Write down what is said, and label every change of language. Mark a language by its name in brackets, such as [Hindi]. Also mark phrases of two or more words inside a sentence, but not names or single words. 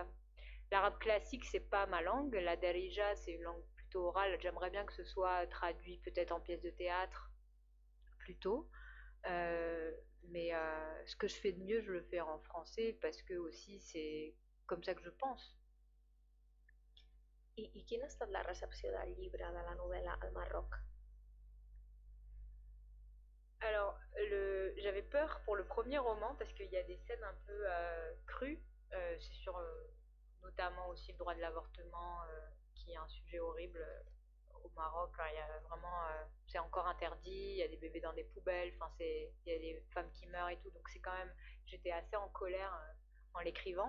[French] L'arabe classique, c'est pas ma langue. La Darija, c'est une langue plutôt orale. J'aimerais bien que ce soit traduit peut-être en pièce de théâtre, plutôt. Mais ce que je fais de mieux, je le fais en français, parce que aussi, c'est comme ça que je pense. [Catalan] I quina ha estat la recepció del llibre, de la novel·la al Marroc? [French] Alors, j'avais peur pour le premier roman, parce qu'il y a des scènes un peu crues. C'est sur notamment aussi le droit de l'avortement, qui est un sujet horrible au Maroc. Il y a vraiment, c'est encore interdit, il y a des bébés dans des poubelles, enfin, il y a des femmes qui meurent et tout, donc c'est quand même, j'étais assez en colère en l'écrivant.